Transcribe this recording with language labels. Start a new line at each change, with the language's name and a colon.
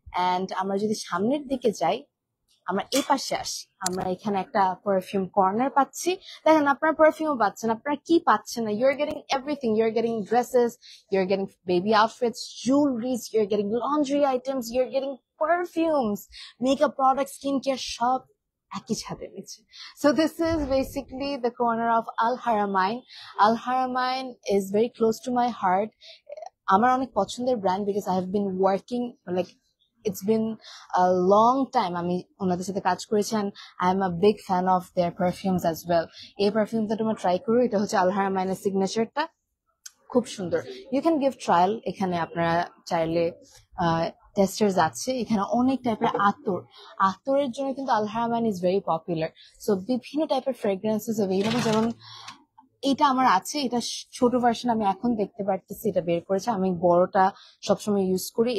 Bangla: And আমরা যদি সামনের দিকে যাই, আমরা এই পাশে আসি, আমরা এখানে একটা পারফিউম কর্নার পাচ্ছি। দেখেন আপনার পারফিউমও পাচ্ছেন, আপনারা কি পাচ্ছেন না,
English: you're getting everything, you're getting dresses, you're getting baby outfits, jewelleries, you're getting laundry items, you're getting perfumes, makeup product, skin care,
Bangla: সব একই ছাদের নিচে।
English: So this is basically the corner of Al Haramain. Al Haramain is very close to my heart.
Bangla: আমার অনেক পছন্দের brand
English: because I have been working like it's been a long time
Bangla: আমি ওনাদের সাথে কাজ করেছি
English: and I am a big fan of their perfumes as well.
Bangla: এই পারফিউমটা তোমরা ট্রাই করো, এটা হচ্ছে আল হারামাইনের সিগনেচারটা, খুব সুন্দর।
English: you can give trial,
Bangla: এখানে আপনারা চাইলে টেস্টার্স আছে, এখানে অনেক টাইপের আতরের জন্য কিন্তু আল হারামাইন ইজ ভেরি পপুলার। সো বিভিন্ন টাইপের ফ্রেগ্রেন্সেস অ্যাভেলেবল, যেমন এটা আমার আছে, এটা ছোট ভার্সন আমি এখন দেখতে পারতেছি, এটা বের করেছে, আমি বড়টা সবসময় ইউজ করি।